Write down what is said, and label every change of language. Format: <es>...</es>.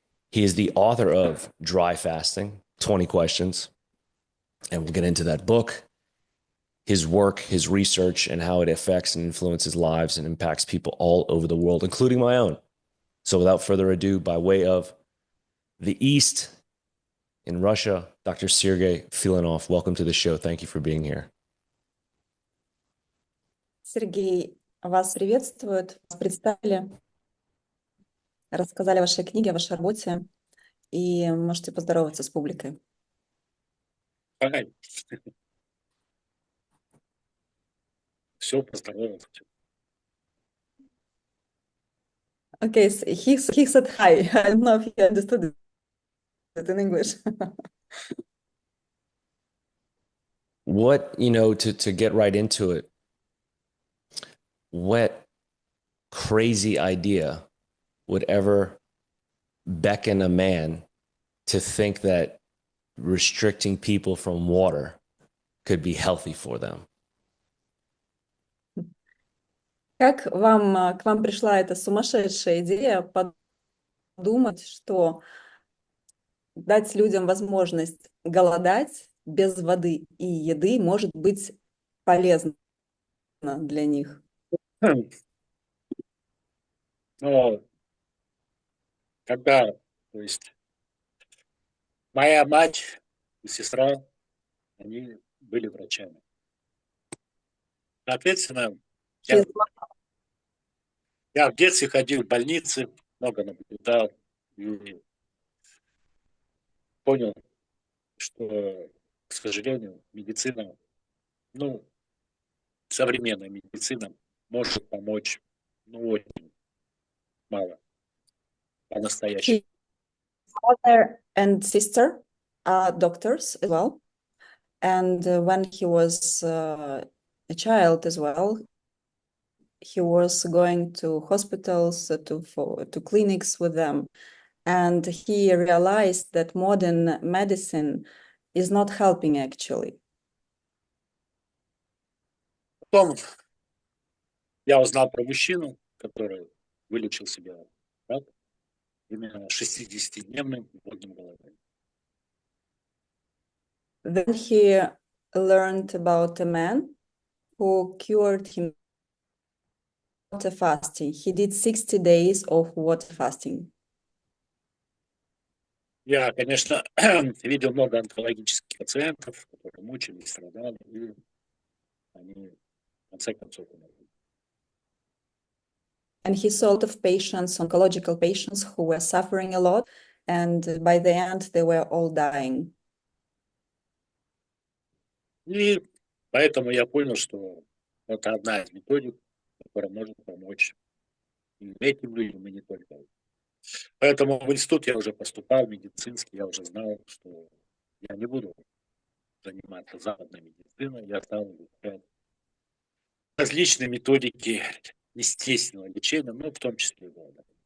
<en>He is the author of Dry Fasting, 20 Questions, and we'll get into that book, his work, his research, and how it affects and influences lives and impacts people all over the world, including my own. So without further ado, by way of the East in Russia, Dr. Sergei Filonov, welcome to the show. Thank you for being here.</en> <ru>Сергей, вас приветствует. Вас представили, рассказали о вашей книге, о вашей работе, и можете поздороваться с публикой. Ага. Все, поздоровался.</ru> <en>Okay, so he said hi. I don't know if you understood it in English. What, to get right into it, what crazy idea would ever beckon a man to think that restricting people from water could be healthy for them?</en> <ru>Как к вам пришла эта сумасшедшая идея подумать, что дать людям возможность голодать без воды и еды может быть полезно для них? Но когда, то есть, моя мать и сестра, они были врачами. Соответственно,</ru> <en>His</en> <ru>я в детстве ходил в больницы, много наблюдал и понял, что, к сожалению, медицина, современная медицина может помочь, очень мало, по-настоящему.</ru> <en>mother and sister are doctors as well. And when he was a child as well, he was going to hospitals, to clinics with them. And he realized that modern medicine is not helping actually.</en> <ru>Потом я узнал про мужчину, который вылечил себя рак именно 60-дневным водным голоданием.</ru> <en>Then he learned about a man who cured him water fasting. He did 60 days of water fasting.</en> <ru>Я, конечно, видел много онкологических пациентов, которые мучились, страдали, и они, в конце концов, умерли.</ru> <en>And he saw a lot of patients, oncological patients, who were suffering a lot, and by the end, they were all dying.</en> <ru>И поэтому я понял, что это одна из методик, которая может помочь и этим людям, и не только. Поэтому в институт я уже поступал, медицинский, я уже знал, что я не буду заниматься западной медициной, я стал изучать различные методики естественного лечения, в том числе и голода.</ru>